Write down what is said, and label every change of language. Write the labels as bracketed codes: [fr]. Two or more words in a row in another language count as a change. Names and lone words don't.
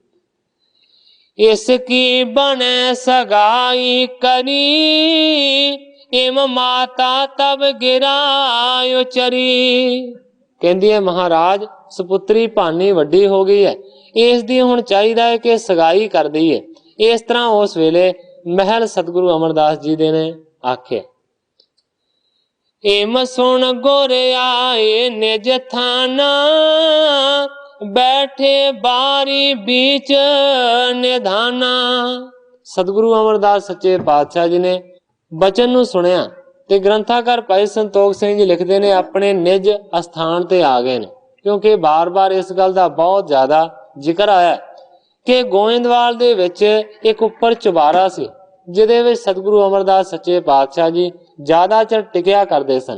[bra] इसकी बने सगाई करी, इम माता तब गिरायो चरी। [pa] ਕਹਿੰਦੀ ਹੈ ਮਹਾਰਾਜ ਸਪੁੱਤਰੀ ਭਾਨੀ ਵੱਡੀ ਹੋ ਗਈ ਹੈ, ਇਸ ਦੀ ਹੁਣ ਚਾਹੀਦਾ ਹੈ ਕਿ ਸਗਾਈ ਕਰ ਦੇਈਏ। ਇਸ ਤਰ੍ਹਾਂ ਉਸ ਵੇਲੇ ਮਹਿਲ ਸਤਿਗੁਰੂ ਅਮਰਦਾਸ ਜੀ ਦੇ ਨੇ ਆਖੇ। [bra] इम सुन गुर आए निज थाना, बैठे बारी बीच निधाना। [pa] ਸਤਿਗੁਰੂ ਅਮਰਦਾਸ ਸੱਚੇ ਪਾਤਸ਼ਾਹ ਜੀ ਨੇ ਬਚਨ ਨੂੰ ਸੁਣਿਆ ਤੇ ਗ੍ਰੰਥਕਾਰ ਭਾਈ ਸੰਤੋਖ ਸਿੰਘ ਜੀ ਲਿਖਦੇ ਨੇ ਅਪਣੇ ਨਿਜ ਅਸਥਾਨ ਤੇ ਆ ਗਏ ਨੇ, ਕਿਉਂਕਿ ਬਾਰ ਬਾਰ ਇਸ ਗੱਲ ਕਾ ਬਹੁਤ ਜ਼ਿਆਦਾ ਜ਼ਿਕਰ ਆਇਆ ਕਿ ਗੋਇੰਦਵਾਲ ਦੇ ਵਿਚ ਏਕ ਉੱਪਰ ਚੁਬਾਰਾ ਸੀ ਜਿਹਦੇ ਵਿਚ ਸਤਿਗੁਰੂ ਅਮਰਦਾਸ ਸੱਚੇ ਪਾਤਸ਼ਾਹ ਜੀ ਜ਼ਿਆਦਾ ਚਿਰ ਟਿਕਿਆ ਕਰਦੇ ਸਨ।